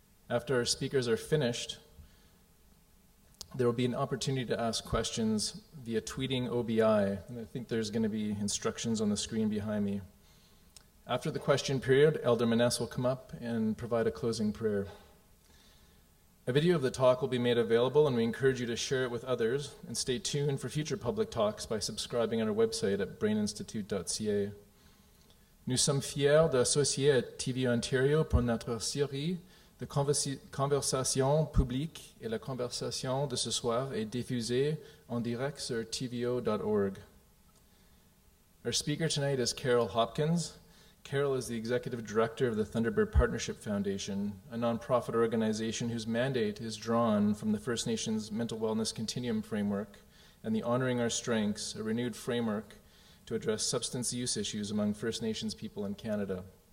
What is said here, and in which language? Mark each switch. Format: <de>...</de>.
<en>After our speakers are finished, there will be an opportunity to ask questions via tweeting OBI, and I think there's going to be instructions on the screen behind me. After the question period, Elder Maness will come up and provide a closing prayer. A video of the talk will be made available, and we encourage you to share it with others, and stay tuned for future public talks by subscribing on our website at braininstitute.ca.</en> <fr>Nous sommes fiers d'associer à TV Ontario pour notre série de conversations publiques, et la conversation de ce soir est diffusée en direct sur tvo.org.</fr> <en>Our speaker tonight is Carol Hopkins. Carol is the executive director of the Thunderbird Partnership Foundation, a nonprofit organization whose mandate is drawn from the First Nations Mental Wellness Continuum Framework and the Honoring Our Strengths, a renewed framework to address substance use issues among First Nations people in Canada.</en>